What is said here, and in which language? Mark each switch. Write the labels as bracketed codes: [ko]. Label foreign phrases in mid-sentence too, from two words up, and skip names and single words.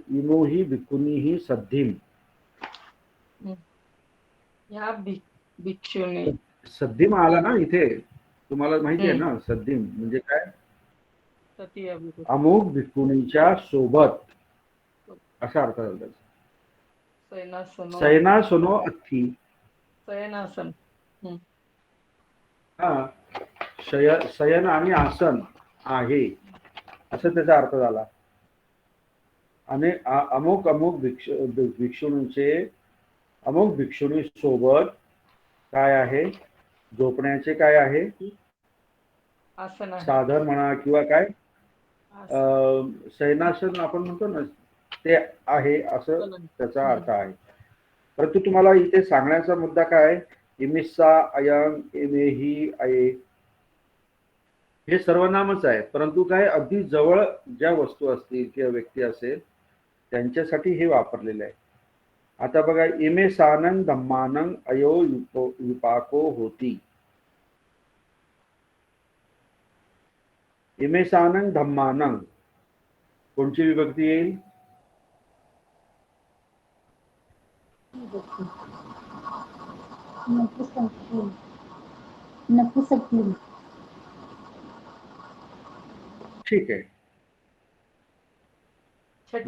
[pi] इमोही भिक्खुनीही सद्धीम. [mr] ह्या भिक्षुने. सद्धीम आला ना इथे, तुम्हाला माहिती आहे ना सद्धीम म्हणजे काय? तृतीय विभक्ती. अमुक भिक्खुनीच्या सोबत असा अर्थ झाला त्याचा. [pi] सैनासनो. सैना सोनो अथी. [mr] शयनासन. हा, शयन आणि आसन आहे असं त्याचा अर्थ झाला. आणि अमुक अमुक भिक्षुणीचे अमुक भिक्षुणी सोबत काय आहे? झोपण्याचे काय आहे? आसन आहे. साधन म्हणा किंवा काय शयनासन आपण म्हणतो ना, ते आहे असं त्याचा अर्थ आहे. परंतु तुम्हाला इथे सांगण्याचा मुद्दा काय? [pi] इमिस्सा, अयं, एमेही, अये [mr] हे सर्वनामच आहे, परंतु काय अगदी जवळ ज्या वस्तू असतील किंवा व्यक्ती असेल त्यांच्यासाठी हे वापरलेलं आहे. आता बघा, [pi] इमे सानंग धम्मानंग अयो विपाको होती. इमे सानंग धम्मानंग [mr] कोणची विभक्ती येईल? ठीक आहे, छठी